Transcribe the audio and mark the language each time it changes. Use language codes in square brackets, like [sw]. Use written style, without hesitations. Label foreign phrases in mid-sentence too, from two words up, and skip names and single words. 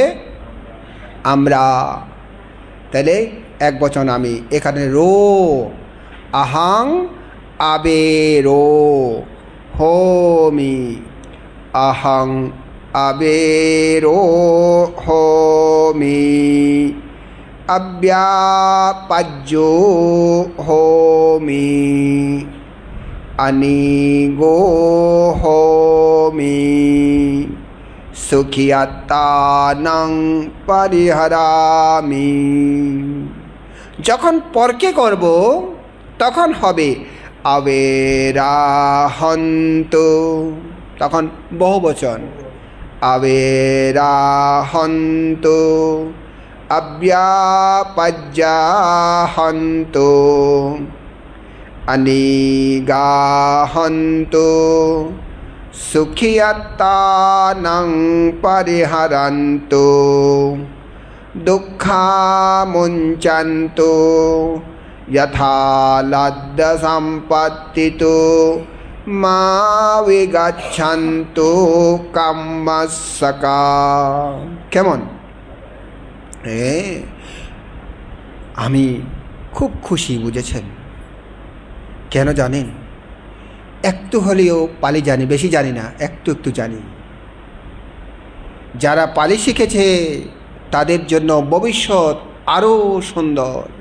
[bn] আমরা। তাহলে এক বচন আমি। [pi] এখানে রো, আহাং আবেরো হোমি, আহাং আবেরো হোমি, अव्यापज्यो होमि, अनिगो होमि, सुखियात्तानं परिहरामि। [bn] যখন পরকে করব তখন হবে আবেরাহন্তু, তখন বহুবচন। [pi] আবেরাহন্তু, अव्यापज्याहन्तु, अनिगाहन्तु, सुखियत्तानं परिहरन्तु, दुःखामुञ्चन्तु, यथा लब्धसम्पत्तितो मा विगच्छन्तु कामसका। [bn] কেমন? আমি খুব খুশি, বুঝেছেন? কেন জানেন? একটু হলেও পালি জানি, বেশি জানি না, একটু একটু জানি। যারা পালি শিখেছে তাদের জন্য ভবিষ্যৎ আরও সুন্দর।